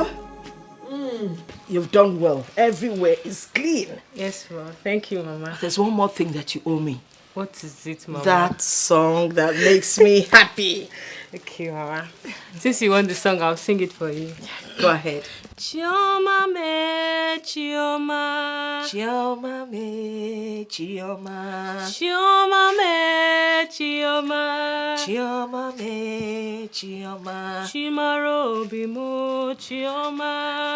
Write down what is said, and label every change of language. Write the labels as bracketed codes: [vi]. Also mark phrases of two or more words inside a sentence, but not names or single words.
[en] You've done well. Everywhere is clean. Yes, Mama. Thank you, Mama. There's one more thing that you owe me. What is it, Mama? That song that makes me happy. Okay, Mama. Since you want the song, I'll sing it for you. Go ahead. [ig] Chioma me, Chioma. Chioma me, Chioma. Chioma me, Chioma. Chioma me, Chioma. Chimaro bimo, Chioma.